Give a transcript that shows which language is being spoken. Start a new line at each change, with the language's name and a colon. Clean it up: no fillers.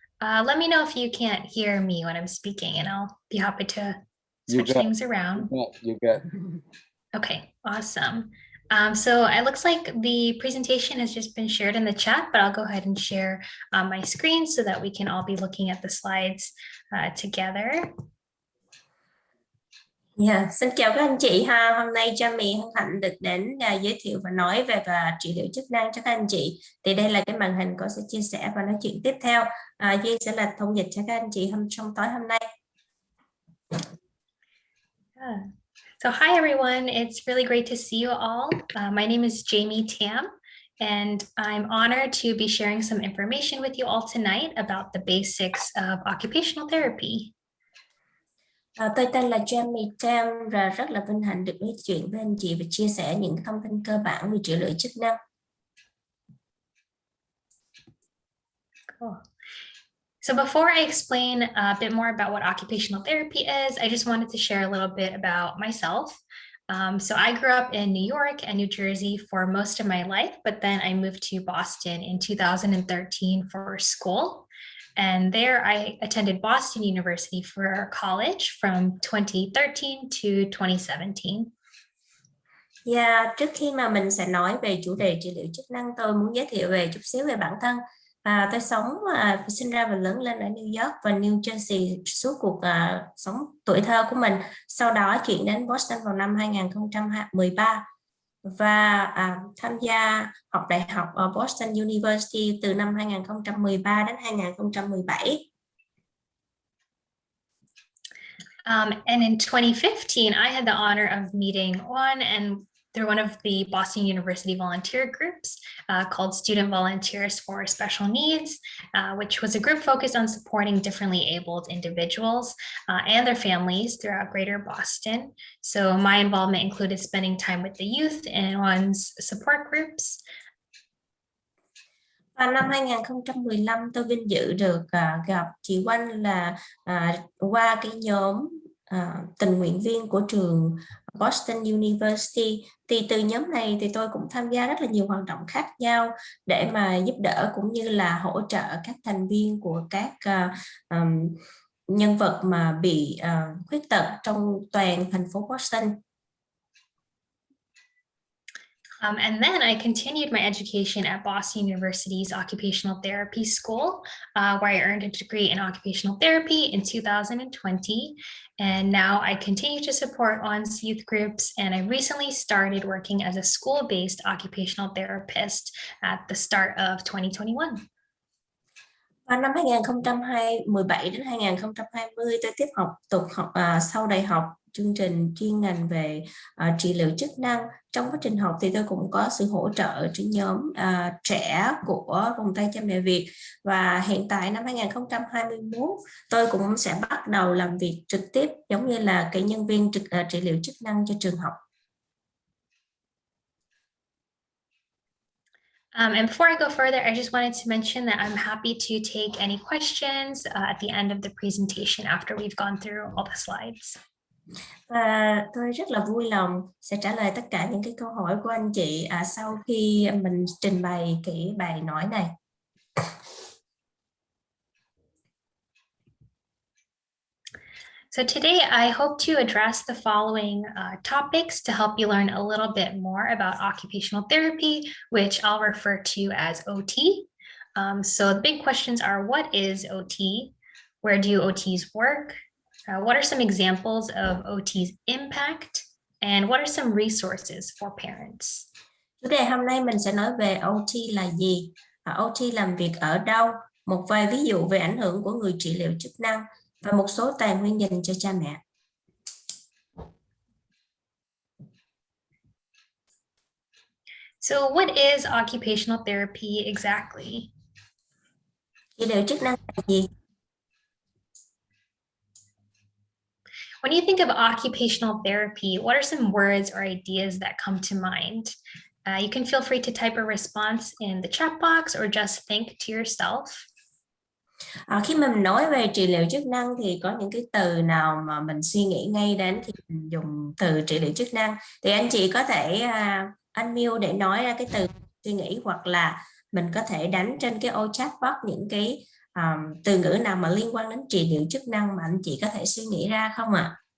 English: Let me know if you can't hear me when I'm speaking and I'll be happy to switch things around. You good. Okay, awesome. So it looks like the presentation has just been shared in the chat, but I'll go ahead and share my screen so that we can all be looking at the slides together.
Vietnamese: Xin chào các anh chị ha. Hôm nay Jamie hân hạnh được đến giới thiệu và nói về trị liệu chức năng cho các anh chị. Thì đây là cái màn hình có sẽ chia sẻ và nói chuyện tiếp theo. Duy sẽ là thông dịch cho các anh chị trong tối hôm nay.
English: So hi everyone, it's really great to see you all. My name is Jamie Tien, and I'm honored to be sharing some information with you all tonight about the basics of occupational therapy.
Vietnamese: Tôi tên là Jamie Tien và rất là vinh hạnh được nói chuyện với anh chị và chia sẻ những thông tin cơ bản về trị liệu chức năng.
English: Cool. So before I explain a bit more about what occupational therapy is, I just wanted to share a little bit about myself. So I grew up in New York and New Jersey for most of my life, but then I moved to Boston in 2013 for school. And there I attended Boston University for college from 2013 to 2017.
Vietnamese: Trước khi mà mình sẽ nói về chủ đề trị liệu chức năng, tôi muốn giới thiệu về chút xíu về bản thân. Tôi sinh ra và lớn lên ở New York và New Jersey suốt cuộc sống tuổi thơ của mình. Sau đó chuyển đến Boston vào năm 2013 và tham gia học đại học ở Boston University từ năm 2013 đến 2017.
English: And in 2015, I had the honor of meeting through one of the Boston University volunteer groups called Student Volunteers for Special Needs, which was a group focused on supporting differently abled individuals and their families throughout Greater Boston. So my involvement included spending time with the youth in one's support groups.
Vietnamese: Và năm 2015 tôi vinh dự được gặp chị Oanh là qua cái nhóm tình nguyện viên của trường Boston University. Thì từ nhóm này thì tôi cũng tham gia rất là nhiều hoạt động khác nhau để mà giúp đỡ cũng như là hỗ trợ các thành viên của các nhân vật mà bị khuyết tật trong toàn thành phố Boston.
English: And then I continued my education at Boston University's Occupational Therapy School, where I earned a degree in occupational therapy in 2020. And now I continue to support ON's youth groups, and I recently started working as a school-based occupational therapist at the start of 2021.
Vietnamese: Vào năm 2017 đến 2020, tôi tục học sau đại học chương trình chuyên ngành về trị liệu chức năng. Trong quá trình học thì tôi cũng có sự hỗ trợ trên nhóm trẻ của vòng tay cha mẹ Việt. Và hiện tại năm 2021, tôi cũng sẽ bắt đầu làm việc trực tiếp giống như là cái nhân viên trị liệu chức năng cho trường học.
English: And before I go further, I just wanted to mention that I'm happy to take any questions at the end of the presentation after we've gone through all the slides.
Vietnamese: Và tôi rất là vui lòng sẽ trả lời tất cả những cái câu hỏi của anh chị sau khi mình trình bày cái bài nói này.
English: So today I hope to address the following topics to help you learn a little bit more about occupational therapy, which I'll refer to as OT. So the big questions are, what is OT? Where do OTs work? What are some examples of OT's impact? And what are some resources for parents?
Vietnamese: Chủ đề hôm nay mình sẽ nói về OT là gì, OT làm việc ở đâu, một vài ví dụ về ảnh hưởng của người trị liệu chức năng và một số tài nguyên dành cho cha mẹ.
English: So what is occupational therapy exactly?
Vietnamese: Trị liệu chức năng là gì?
English: When you think of occupational therapy, what are some words or ideas that come to mind? You can feel free to type a response in the chat box or just think to yourself.
Vietnamese: Khi mà mình nói về trị liệu chức năng thì có những cái từ nào mà mình suy nghĩ ngay đến khi mình dùng từ trị liệu chức năng, thì anh chị có thể unmute để nói ra cái từ suy nghĩ, hoặc là mình có thể đánh trên cái ô chat box những cái từ ngữ nào mà liên quan đến trị liệu chức năng mà anh chị có thể suy nghĩ ra không ạ?